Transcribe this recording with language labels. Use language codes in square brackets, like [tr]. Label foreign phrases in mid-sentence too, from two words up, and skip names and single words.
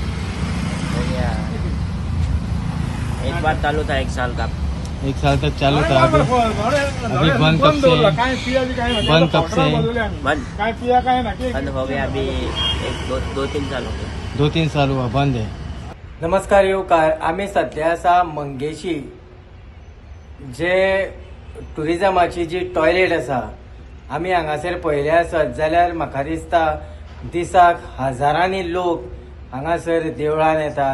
[hi] एक बार चालू था, 1 साल का। 1 साल तक चालू था। अभी बंद कब से है? बंद कब से है? बंद हो गया अभी 2-3 साल हो गए। 2-3 साल हुआ बंद है। [kok] नमस्कार येवकार, आम्ही सध्या आसा मंगेशी, जे टुरिजमाची जी टॉयलेट आसा आम्ही हांगासर पळयले आसत जाल्यार म्हाका दिसता दिसाक हजारांनी लोक हांगासर देवळान येतात।